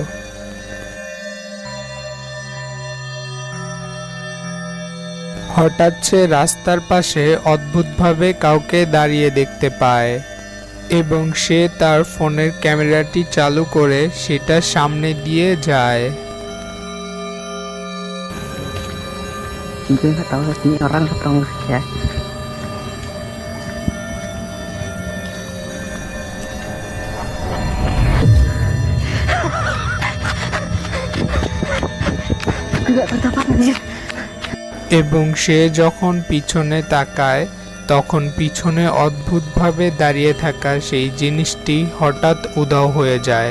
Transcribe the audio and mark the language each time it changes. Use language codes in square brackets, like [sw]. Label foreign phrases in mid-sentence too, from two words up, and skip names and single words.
[bn] হঠাৎ সে রাস্তার পাশে অদ্ভুতভাবে কাউকে দাঁড়িয়ে দেখতে পায় এবং সে তার ফোনের ক্যামেরাটি চালু করে সেটা সামনে দিয়ে যায়। [id] Gue nggak tahu ini orang atau ya. Nggak terdapat anjir. [bn] এবং সে যখন পিছনে তাকায় তখন পিছনে অদ্ভুতভাবে দাঁড়িয়ে থাকা সেই জিনিসটি হঠাৎ উধাও হয়ে যায়।